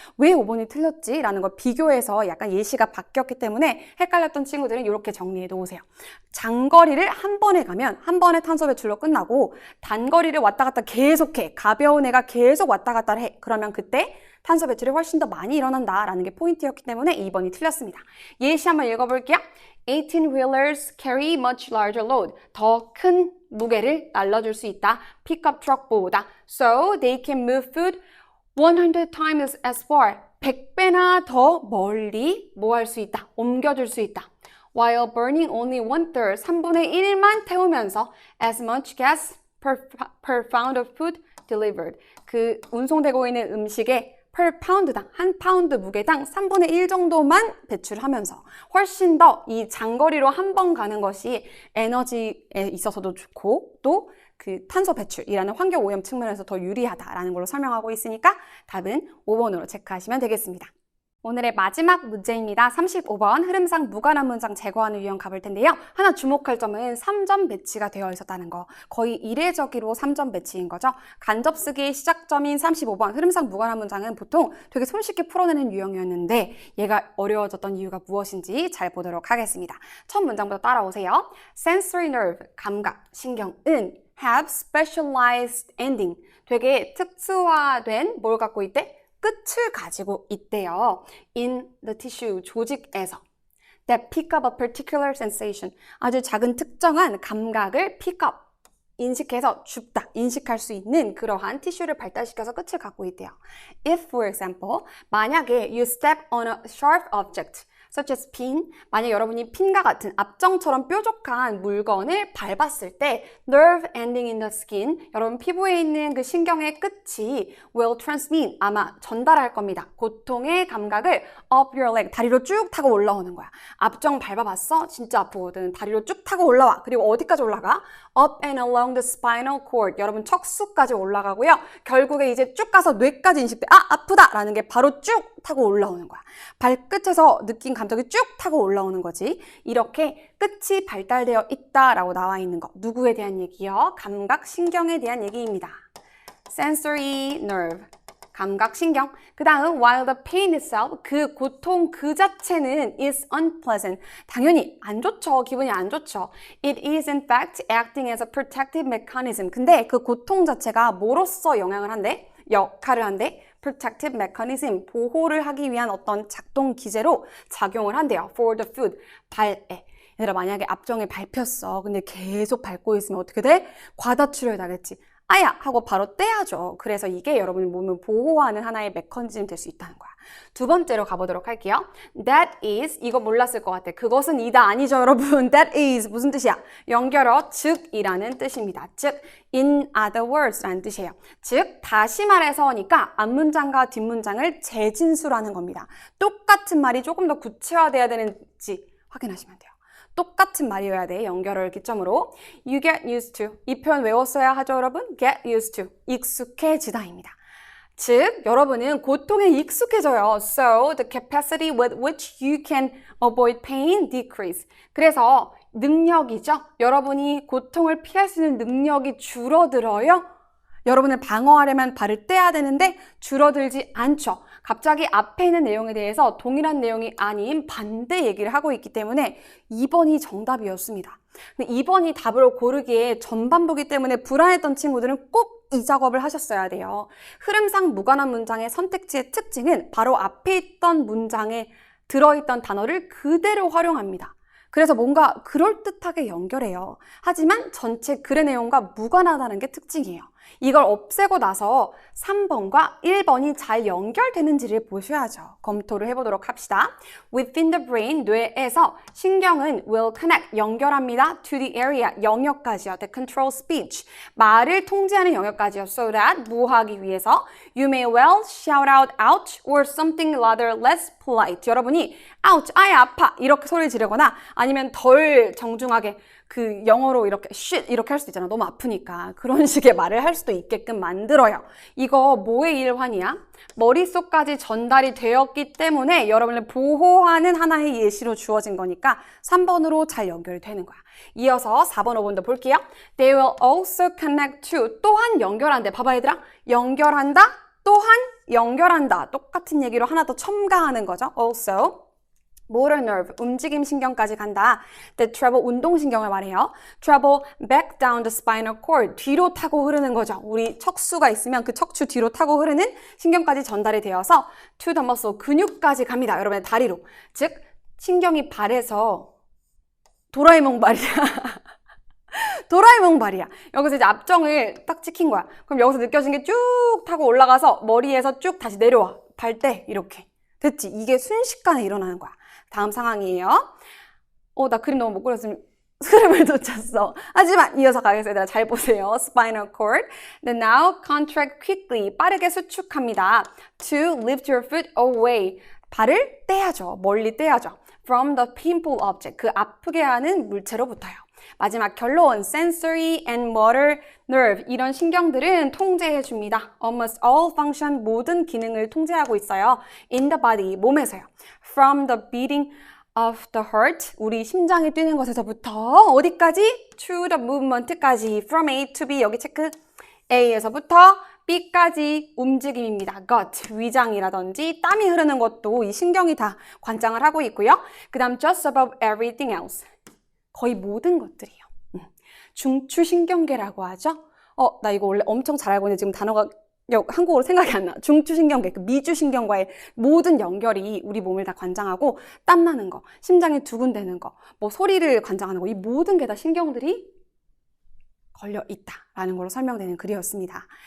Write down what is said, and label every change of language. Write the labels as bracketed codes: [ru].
[ko] 왜 5번이 틀렸지? 라는 걸 비교해서 약간 예시가 바뀌었기 때문에 헷갈렸던 친구들은 이렇게 정리해 놓으세요. 장거리를 한 번에 가면 한 번에 탄소 배출로 끝나고 단거리를 왔다 갔다 계속해. 가벼운 애가 계속 왔다 갔다 해. 그러면 그때 탄소 배출이 훨씬 더 많이 일어난다라는 게 포인트였기 때문에 2번이 틀렸습니다. 예시 한번 읽어볼게요. [en] 18-wheelers carry much larger load. [ko] 더 큰 무게를 날라줄 수 있다. 픽업 트럭보다. [en] So they can move food 100 times as far. [ko] 100배나 더 멀리 뭐 할 수 있다. 옮겨줄 수 있다. [en] While burning only 1/3, [ko] 3분의 1만 태우면서 [en] as much gas per pound of food delivered. [ko] 그 운송되고 있는 음식의 per pound당, 한 파운드 무게당 3분의 1 정도만 배출하면서 훨씬 더 이 장거리로 한 번 가는 것이 에너지에 있어서도 좋고 또 그 탄소 배출이라는 환경 오염 측면에서 더 유리하다라는 걸로 설명하고 있으니까 답은 5번으로 체크하시면 되겠습니다. 오늘의 마지막 문제입니다. 35번 흐름상 무관한 문장 제거하는 유형 가볼 텐데요. 하나 주목할 점은 3점 배치가 되어 있었다는 거. 거의 이례적으로 3점 배치인 거죠. 간접 쓰기의 시작점인 35번 흐름상 무관한 문장은 보통 되게 손쉽게 풀어내는 유형이었는데 얘가 어려워졌던 이유가 무엇인지 잘 보도록 하겠습니다. 첫 문장부터 따라오세요. [en] Sensory nerve, [ko] 감각, 신경은 [en] have specialized ending, [ko] 되게 특수화된 뭘 갖고 있대? 끝을 가지고 있대요. [en] In the tissue, [ko] 조직에서. [en] That pick up a particular sensation. [ko] 아주 작은 특정한 감각을 pick up, 인식해서 줍다, 인식할 수 있는 그러한 티슈를 발달시켜서 끝을 갖고 있대요. [en] If, for example, [ko] 만약에 [en] you step on a sharp object, such as pin, [ko] 만약 여러분이 핀과 같은 압정처럼 뾰족한 물건을 밟았을 때 [en] nerve ending in the skin, [ko] 여러분 피부에 있는 그 신경의 끝이 [en] will transmit, [ko] 아마 전달할 겁니다. 고통의 감각을 [en] up your leg, [ko] 다리로 쭉 타고 올라오는 거야. 압정 밟아봤어? 진짜 아프거든. 다리로 쭉 타고 올라와. 그리고 어디까지 올라가? [en] Up and along the spinal cord, [ko] 여러분 척수까지 올라가고요. 결국에 이제 쭉 가서 뇌까지 인식돼. 아, 아프다! 라는 게 바로 쭉 타고 올라오는 거야. 발끝에서 느낀 감정이 쭉 타고 올라오는 거지. 이렇게 끝이 발달되어 있다라고 나와 있는 거. 누구에 대한 얘기요? 감각, 신경에 대한 얘기입니다. [en] Sensory nerve, [ko] 감각, 신경. 그 다음, [en] while the pain itself, [ko] 그 고통 그 자체는 [en] is unpleasant. [ko] 당연히 안 좋죠. 기분이 안 좋죠. [en] It is in fact acting as a protective mechanism. [ko] 근데 그 고통 자체가 뭐로써 영향을 한대? 역할을 한대? protective mechanism, 보호를 하기 위한 어떤 작동 기제로 작용을 한대요. [en] for the food, [ko] 발에. 얘들아, 만약에 압정에 밟혔어. 근데 계속 밟고 있으면 어떻게 돼? 과다출혈 나겠지. 아야! 하고 바로 떼야죠. 그래서 이게 여러분의 몸을 보호하는 하나의 메커니즘 될 수 있다는 거야. 두 번째로 가보도록 할게요. [en] That is, [ko] 이거 몰랐을 것 같아. 그것은 이다 아니죠, 여러분. [en] That is [ko] 무슨 뜻이야? 연결어 즉이라는 뜻입니다. 즉, [en] in other words [ko] 라는 뜻이에요. 즉, 다시 말해서니까 앞문장과 뒷문장을 재진수라는 겁니다. 똑같은 말이 조금 더 구체화돼야 되는지 확인하시면 돼요. 똑같은 말이어야 돼. 연결어를 기점으로. [en] You get used to. [ko] 이 표현 외웠어야 하죠, 여러분? [en] Get used to. [ko] 익숙해지다입니다. 즉, 여러분은 고통에 익숙해져요. [en] So, the capacity with which you can avoid pain decrease. [ko] 그래서 능력이죠. 여러분이 고통을 피할 수 있는 능력이 줄어들어요. 여러분을 방어하려면 발을 떼야 되는데 줄어들지 않죠. 갑자기 앞에 있는 내용에 대해서 동일한 내용이 아닌 반대 얘기를 하고 있기 때문에 2번이 정답이었습니다. 근데 2번이 답으로 고르기에 전반부기 때문에 불안했던 친구들은 꼭 이 작업을 하셨어야 돼요. 흐름상 무관한 문장의 선택지의 특징은 바로 앞에 있던 문장에 들어있던 단어를 그대로 활용합니다. 그래서 뭔가 그럴듯하게 연결해요. 하지만 전체 글의 내용과 무관하다는 게 특징이에요. 이걸 없애고 나서 3번과 1번이 잘 연결되는지를 보셔야죠. 검토를 해보도록 합시다. [en] Within the brain, [ko] 뇌에서 신경은 [en] will connect, [ko] 연결합니다. [en] To the area, [ko] 영역까지요. [en] That control speech, [ko] 말을 통제하는 영역까지요. [en] So that, [ko] 뭐 하기 위해서 [en] you may well shout out ouch or something rather less polite. [ko] 여러분이 ouch, 아야 아파 이렇게 소리를 지르거나 아니면 덜 정중하게 그 영어로 이렇게 shit 이렇게 할 수도 있잖아. 너무 아프니까. 그런 식의 말을 할 수도 있게끔 만들어요. 이거 뭐의 일환이야? 머릿속까지 전달이 되었기 때문에 여러분을 보호하는 하나의 예시로 주어진 거니까 3번으로 잘 연결이 되는 거야. 이어서 4번, 5번도 볼게요. [en] They will also connect to. [ko] 또한 연결한대. 봐봐 얘들아. 연결한다. 또한 연결한다. 똑같은 얘기로 하나 더 첨가하는 거죠. Also. [en] motor nerve, [ko] 움직임 신경까지 간다. [en] The travel, [ko] 운동신경을 말해요. [en] Travel back down the spinal cord, [ko] 뒤로 타고 흐르는 거죠. 우리 척수가 있으면 그 척추 뒤로 타고 흐르는 신경까지 전달이 되어서 [en] to the muscle, [ko] 근육까지 갑니다. 여러분의 다리로. 즉, 신경이 발에서 도라에몽 발이야. 도라에몽 발이야. 여기서 이제 앞정을 딱 찍힌 거야. 그럼 여기서 느껴진 게 쭉 타고 올라가서 머리에서 쭉 다시 내려와. 발대 이렇게. 됐지? 이게 순식간에 일어나는 거야. 다음 상황이에요. 나 그림 너무 못 그렸으면 흐름을 놓쳤어. 하지만 이어서 가겠습니다. 잘 보세요. Spinal cord. [en] Then now contract quickly. [ko] 빠르게 수축합니다. [en] To lift your foot away. [ko] 발을 떼야죠. 멀리 떼야죠. [en] From the painful object. [ko] 그 아프게 하는 물체로부터요. 마지막 결론. [en] Sensory and motor nerve. [ko] 이런 신경들은 통제해 줍니다. [en] Almost all function. [ko] 모든 기능을 통제하고 있어요. [en] In the body. [ko] 몸에서요. [en] From the beating of the heart. [ko] 우리 심장이 뛰는 것에서부터 어디까지? [en] To the movement까지. From A to B. [ko] 여기 체크. A에서부터 B까지 움직임입니다. gut, 위장이라든지 땀이 흐르는 것도 이 신경이 다 관장을 하고 있고요. 그 다음 [en] just above everything else. [ko] 거의 모든 것들이요. 중추신경계라고 하죠. 나 이거 원래 엄청 잘 알고 있는데 지금 단어가 한국어로 생각이 안 나. 중추신경계, 그 미주신경과의 모든 연결이 우리 몸을 다 관장하고 땀나는 거, 심장이 두근대는 거, 뭐 소리를 관장하는 거, 이 모든 게 다 신경들이 걸려 있다라는 걸로 설명되는 글이었습니다.